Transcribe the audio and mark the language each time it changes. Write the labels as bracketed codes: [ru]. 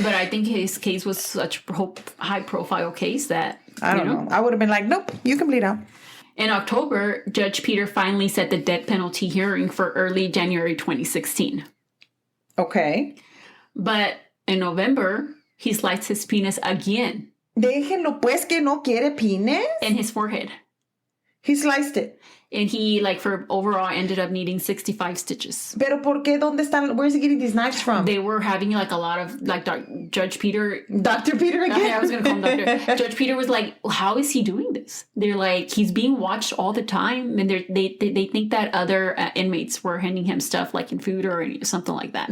[en] But I think his case was such a high-profile case that, I don't know. I would have been like, nope, you can bleed out. In October, Judge Peter finally set the death penalty hearing for early January 2016. Okay. But in November, he sliced his penis again. [es] Déjenlo pues que no quiere penis. [en] In his forehead. He sliced it. And he, for overall, ended up needing 65 stitches. [es] Pero ¿por qué? ¿Dónde están? [en] Where's he getting these knives from? They were having, a lot of, Judge Peter... Dr. Peter again? I was going to call him Doctor. Judge Peter was like, well, how is he doing this? They're like, he's being watched all the time. And they think that other inmates were handing him stuff, in food or something like that.